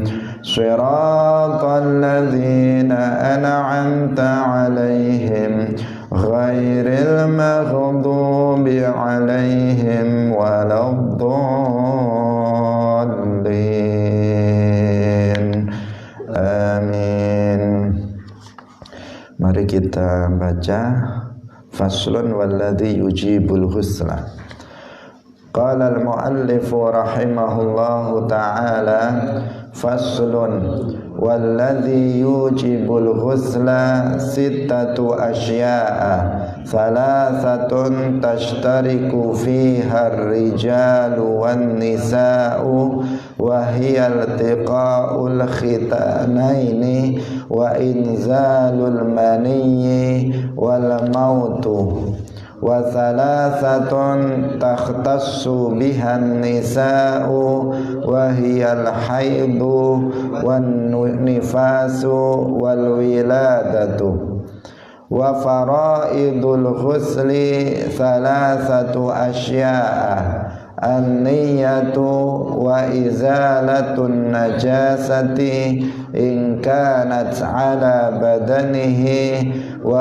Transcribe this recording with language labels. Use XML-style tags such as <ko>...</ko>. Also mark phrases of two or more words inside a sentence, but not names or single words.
<ar>صراط الذين أنعمت عليهم غير المغضوب عليهم ولا الضالين.</ar> <id>Amin. Mari kita baca</id> <ar>فصل والذي يوجب الغسل. قال المؤلف رحمه الله تعالى فصل والذي يوجب الغسل ستة أشياء ثلاثة تشترك فيها الرجال والنساء وهي التقاء الختانين وإنزال المني والموت وثلاثة تختص بها النساء وهي الحيض والنفاس والولادة وفرائض الغسل ثلاثة أشياء النية وإزالة النجاسة إن كانت على بدنه و</ar>